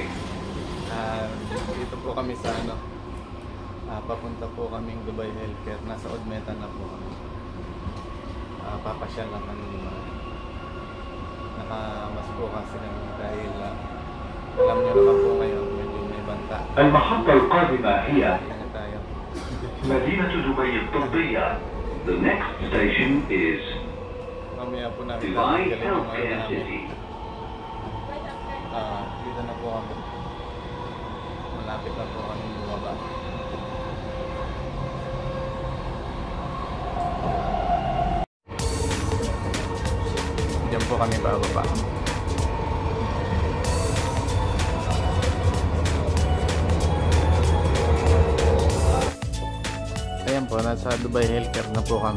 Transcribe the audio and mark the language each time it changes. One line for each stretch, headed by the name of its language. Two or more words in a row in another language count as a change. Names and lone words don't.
Filipino: Dito po kami sa papunta po kaming Dubai Healthcare. Nasa Udmetan na po kami. Papasyal lang kami. Nakamas po kasi dahil alam nyo naman po ngayon medyo may banta.
Arabic: المحطة القادمة هي مدينة دبي الطبية.
English: The next station is Dubai Healthcare City.
Filipino: Dito na po kami. Malapit na po kami bumaba. Diyan po kami bababa. Ayan po, nasa Dubai Healthcare na po kami.